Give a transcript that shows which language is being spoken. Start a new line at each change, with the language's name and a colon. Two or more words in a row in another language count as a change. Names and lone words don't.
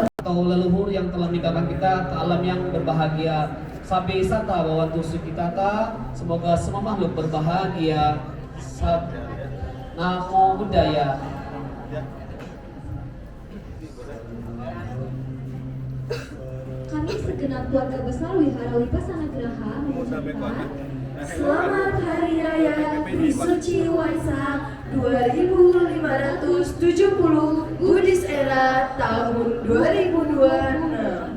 Indonesian: atau leluhur yang telah meninggalkan kita ke alam yang berbahagia.
Pali: Sabi sata bawantu sukitata,
Indonesian: semoga semua makhluk berbahagia.
Pali: Namo Buddhaya.
Indonesian: Kami segenap keluarga besar Wihara Wipasana Graha mengucapkan Selamat Hari Raya Trisuci Waisak 2570
English: Buddhist Era
Indonesian: tahun 2026.